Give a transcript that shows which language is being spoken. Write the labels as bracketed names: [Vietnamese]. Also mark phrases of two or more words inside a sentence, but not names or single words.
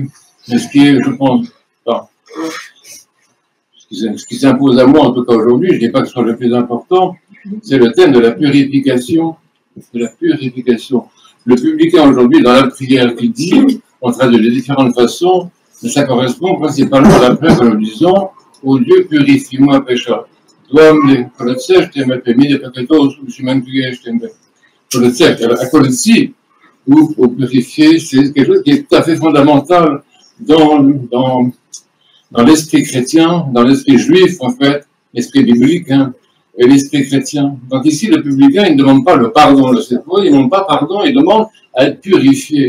[French] Mais ce qui est, je pense, ce qui s'impose à moi, en tout cas aujourd'hui, je ne dis pas que ce soit le plus important, c'est le thème de la purification. De la purification. Le publicain aujourd'hui, dans la prière qu'il dit, on traduit de différentes façons, mais ça correspond principalement à la prière que nous disons, ô Dieu, purifie-moi, pécheur. [Romanian] Doamne, curățește-mă pe mine păcătosul și mântuiește-mă. [French] Curățește, la curăți ou purifier, c'est quelque chose qui est tout à fait fondamental dans l'esprit chrétien, dans l'esprit juif, en fait, l'esprit biblique, et l'esprit chrétien. Donc ici, le publicain, il ne demande pas le pardon de cette fois, il ne demande pas pardon, il demande à être purifié.